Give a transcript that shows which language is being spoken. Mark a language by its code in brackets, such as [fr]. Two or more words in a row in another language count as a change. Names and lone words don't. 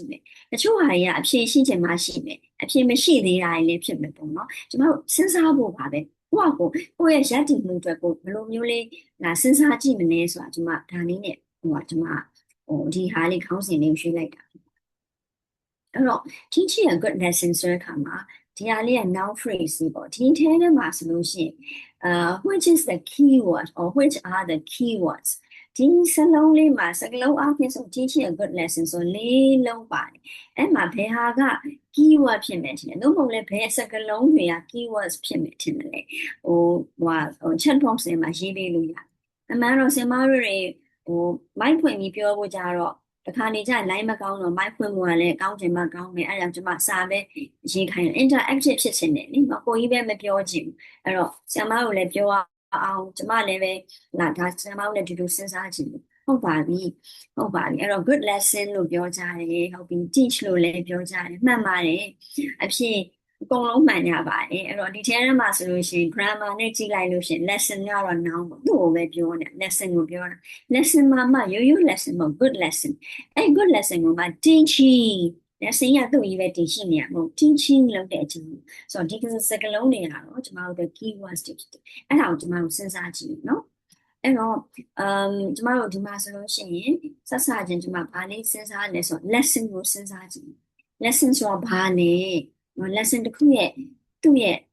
[my] မယ်တချို့ဟာတွေကအဖြေရှိချင်မှရှိမယ်အဖြေမရှိသေးတာလည်းဖြစ်မယ်ပေါ့နော်ကျွန်မတို့စဉ်းစားဖို့ပါပဲကိုယ့်ရဲ့ရည်တည်မှုအတွက်ကိုဘယ်လိုမျိုးလေးစဉ်းစားကြည့်မလဲဆိုတာကျွန်မဒါလေးနဲ့ကျွန်မဒီဟာလေးခေါင်းစဉ်လေးကိုရွှေ့လိုက်တာအဲ့တော့ [en] teaching a good lesson [my] ဆိုတဲ့အခါမှာဒီဟာလေးက [en] noun phrase [my] ပေါ့ဒီထဲထဲမှာဆိုလို့ရှိရင် [en] which is the keyword or which are the keywords [my] ဒီစလုံးလေးမှာစကလုံးအပြင်ဆို [en] teach a good lesson [my] ဆိုလေးလုံးပါတယ်အဲ့မှာဘယ်ဟာက keyword ဖြစ်မယ်ထင်တယ်သို့မဟုတ်လည်းဘယ်စကလုံးတွေက keywords ဖြစ်မယ်ထင်တယ်လေ [en] chat box [my] ထဲမှာရေးပေးလို့ရတယ်အမှန်တော့ဆင်မတို့တွေမိုက်ဖွင့်ပြီးပြောဖို့ကြတော့တ ခါနေကျ line မကောင်းတော့ mic ဖွင့်ဖို့ကလည်းကောင်းချင်မှကောင်းမယ်အဲ့ဒါကြောင့်ကျွန်မစာပဲရေးခိုင်းတယ် interactive ဖြစ်ချင်တယ်နိကိုကြီးပဲမပြောချင်ဘူးအဲ့တော့ဆရာမတို့လည်းပြောအောင်ကျမလည်း ပဲဒါဆရာမတို့လည်းဒီလိုစဉ်းစားချင်တယ်ဟုတ်ပါပြီအဲ့တော့ [en] good lesson [my] လို့ပြောကြတယ်ဟုတ်ပြီ teach လို့လည်းပြောကြတယ်မှန်ပါတယ်အဖြစ်အ ကုန်လုံးမှန်ကြပါတယ်အဲ့တော့ဒီထဲမှာဆိုလို့ရှိရင် grammar နဲ့ကြည့်လိုက်လို့ရှိရင် lesson ကတော့ noun ပေါ့သူ့ကိုပဲပြောနေ lesson ကိုပြောတာ lesson မှာရိုးရိုး lesson မဟုတ် [en] good lesson [my] အဲ့ [en] good lesson [my] ကိုမှ [en] teaching lesson [my] ရသူ့ကြီးပဲတင်ရှိနေရမဟုတ် teaching လုပ်တဲ့အချိန်ဆိုတော့ဒီစကားလုံးတွေကတော့ကျမတို့ keywords တွေဖြစ်တယ်အဲ့ဒါကိုကျမတို့စဉ်းစားကြည့်နော်အဲ့တော့ကျမတို့ဒီမှာဆိုလို့ရှိရင်ဆက်စချင်းကျမဘာလေးစဉ်းစားလဲဆိုတော့ lesson ကိုစဉ်းစားကြည့် lesson ဆိုတာဘာလဲ lesson တစ်ခုရဲ့သူ့ရဲ့